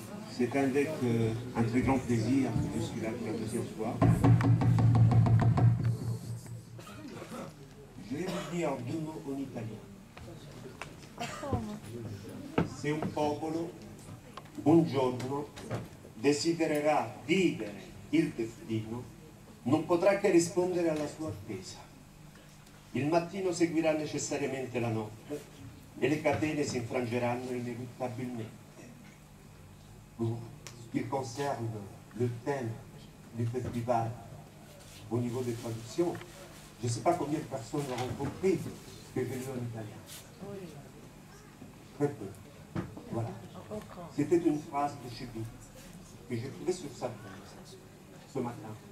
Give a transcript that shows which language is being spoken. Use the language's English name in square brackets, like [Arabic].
[French] C'est avec un très grand plaisir que je suis là pour la deuxième fois. Je vais vous dire deux mots en italien. [Italian] Se un popolo un giorno desidererà vivere il destino, non potrà che rispondere alla sua attesa. Il mattino seguirà necessariamente la notte e le catene si infrangeranno ineluttabilmente. [French] Pour ce qui concerne le thème du festival au niveau des traductions, je ne sais pas combien de personnes auront compris ce que j'ai lu en italien. Très peu. Voilà. C'était une phrase de Chepi que j'ai trouvée sur sa page ce matin.